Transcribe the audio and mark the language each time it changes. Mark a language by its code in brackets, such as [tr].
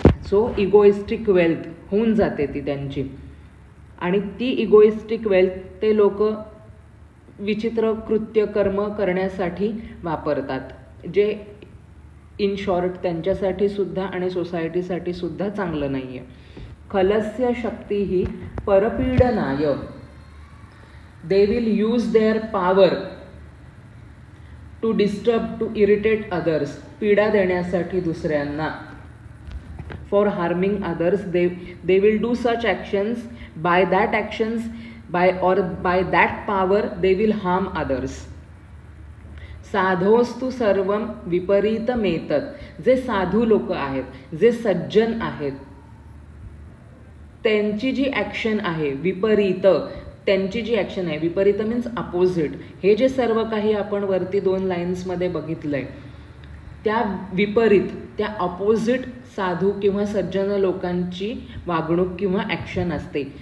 [mr] So egoistic wealth होऊन जाते ती त्यांची. आणि ती इगोइस्टिक वेल्थ ते लोक विचित्र कृत्य कर्म करण्यासाठी वापरतात, जे इन शॉर्ट त्यांच्यासाठी सुद्धा आणि सोसायटीसाठी सुद्धा चांगलं नाही आहे. [sa] खलस्य शक्ती ही परपीडनाय. [en] They will use their power to disturb, to irritate others. [mr] पीडा देण्यासाठी दुसऱ्यांना. [en] For harming others they will do such actions. By that actions, by that power they will harm others. [sa] साधोस्तु सर्वम विपरीतमेतत्. [mr] जे साधू लोक आहेत, जे सज्जन आहेत, त्यांची जी ॲक्शन आहे विपरीत, त्यांची जी ॲक्शन आहे विपरीत मीन्स अपोजिट. हे जे सर्व काही आपण वरती 2 लाईन्समध्ये बघितलं आहे, त्या विपरीत, त्या अपोजिट साधू किंवा सज्जन लोकांची वागणूक किंवा ॲक्शन असते.